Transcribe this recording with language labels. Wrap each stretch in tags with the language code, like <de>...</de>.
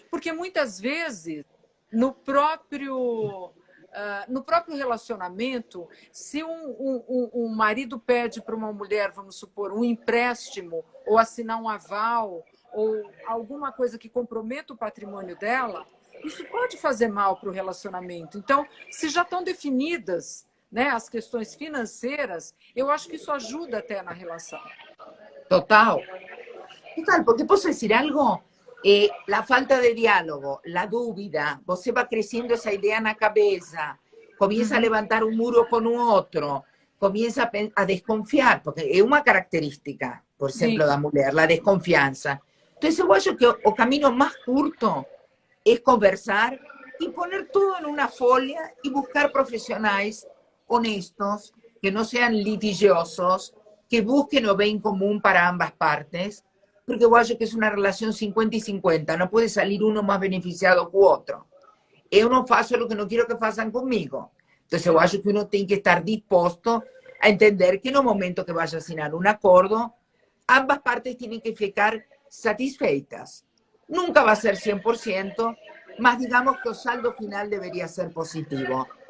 <pt>Porque muitas vezes, no próprio relacionamento, se um marido pede para uma mulher, vamos supor, um empréstimo, ou assinar um aval, ou alguma coisa que comprometa o patrimônio dela, isso pode fazer mal para o relacionamento. Então, se já estão definidas, né, as questões financeiras, eu acho que isso ajuda até na relação. Total. Total, porque posso decir algo?</pt> <es>La falta de diálogo, la dúvida, você va creciendo esa idea en la cabeza, comienza a levantar un muro con un otro, comienza a desconfiar, porque es una característica, por ejemplo, da mulher, la desconfianza. Entonces, yo acho que el camino más curto es conversar y poner todo en una folia y buscar profesionales honestos, que no sean litigiosos, que busquen o bien común para ambas partes, porque yo acho que es una relación 50 y 50, no puede salir uno más beneficiado que otro.</es> <pt>Eu não faço o que não quero que façam comigo. Então, eu acho que uno tem que estar disposto a entender que no momento que vai assinar um acordo, ambas partes têm que ficar satisfeitas. Nunca vai ser 100%, mas digamos que o saldo final deveria ser positivo.</pt>